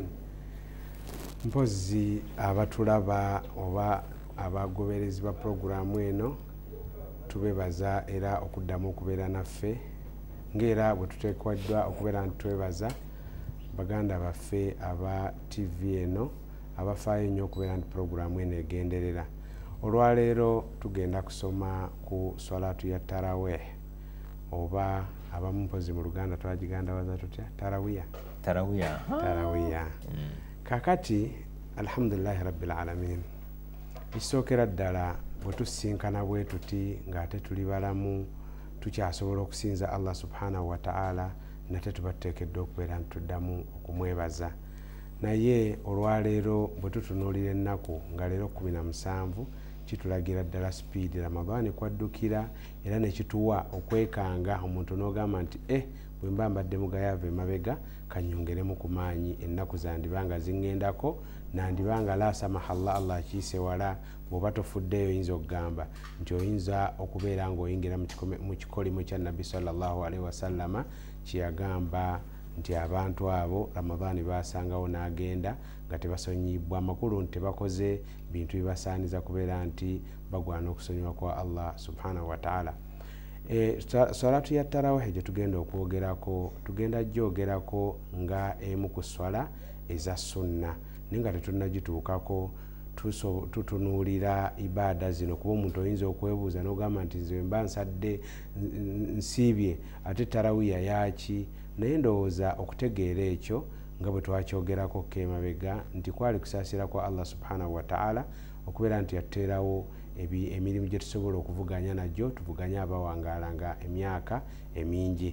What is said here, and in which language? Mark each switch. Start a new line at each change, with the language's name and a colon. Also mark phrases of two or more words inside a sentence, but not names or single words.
Ganda: Mpozi abatulaba oba abagoberezi ba programu eno tubebaza era okuddamu okubeera naffe, ng'era bwe tuteekeddwa okubeera ntwebaza baganda baffe aba TV eno abafaayo nnyo okubeera nti programu eno egenderera. Olwaleero tugenda kusoma ku salatu ya tarawih, oba abamu mpozi mu Luganda twagigandawaza tutya? Tarawiya.
Arabic: Kakati الحمد لله رب العالمين,
Ganda: ekisookera ddala bwe tusinkana bwe tuti ng'ate tuli balamu tukyasobola okusinza
Arabic: الله سبحانه وتعالى,
Ganda: nate tuba tuteekeddwa okubeera ntuddamu okumwebaza. Naye olwaleero bwe tutunuulira ennaku nga leero 17 kitulagira ddala speed Ramadan kwaddukira era ne kituwa okwekanga omuntu n'ogamba nti bwe mba mbadde mugayave mabega kanyongeremu ku maanyi ennaku zandibanga zingendako nandibanga
Arabic: لا سمح الله
Ganda: Allah akiise wala bw'oba tofuddeyo oyinza okugamba nti oyinza okubeera ng'oyingira mu kikolimo kya nabbi
Arabic: صلى الله عليه وسلم
Ganda: kyeyagamba nti abantu abo Ramadani basangawo n'agenda nga tebasonyibwa amakulu nti tebakoze bintu bibasaaniza kubeera nti bagwana okusonyibwa kwa
Arabic: الله سبحانه وتعالى.
Ganda: Salatu ya tarawih gye tugenda okwogerako tugenda gyogerako nga emu ku swala eza sunna naye nga tetunnagituukako tutunuulira ibaada zino kuba omuntu oyinza okwebuuza n'ogamba nti nze mba nsadde nsiibye ate tarawiya yaaki naye ndowooza okutegeera ekyo nga bwe twakyogerako kemabega nti kwali kusaasira kwa
Arabic: الله سبحانه وتعالى
Ganda: okubeera nti yateerawo emirimu gye tusobola okuvuganya najjo tuvuganya abawangaala nga emyaka emingi.